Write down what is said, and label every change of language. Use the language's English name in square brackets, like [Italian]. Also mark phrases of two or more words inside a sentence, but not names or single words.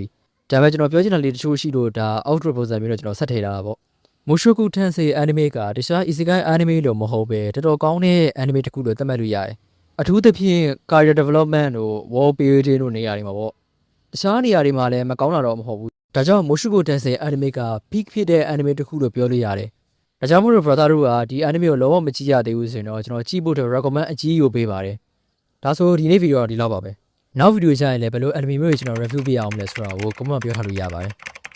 [Burmese] ဒါပေမဲ့ကျွန်တော်ပြောချင်တာလေးတချို့ရှိလို့ဒါ outro ပုံစံမျိုးနဲ့ကျွန်တော်ဆက်ထည့်ထားတာပေါ့ Mushoku Tensei anime ကတခြား isekai anime လို့မဟုတ်ပဲတော်တော်ကောင်းတဲ့ anime တစ်ခုလို့သတ်မှတ်လို့ရတယ်အထူးသဖြင့် [English] character development [Burmese] တို့ [English] world building [Burmese] တို့နေရာတွေမှာပေါ့တခြားနေရာတွေမှာလည်းမကောင်းတာတော့မဟုတ်ဘူးဒါကြောင့် Mushoku Tensei anime က peak ဖြစ်တဲ့ anime တစ်ခုလို့ပြောလို့ရတယ်ဒါကြောင့်မို့လို့ brother တို့ကဒီ anime ကိုလုံးဝမကြည့်ရသေးဘူးဆိုရင်တော့ကျွန်တော်ကြည့်ဖို့အတွက် recommend အကြီးကိုပေးပါတယ်ဒါဆိုဒီနေ့ဗီဒီယိုကဒီလောက်ပါပဲနောက်ဗီဒီယိုကျရင်လည်းဘယ်လို anime မျိုးတွေကျွန်တော် review ပေးအောင်လဲဆိုတာကို comment ပြောထားလို့ရပါတယ်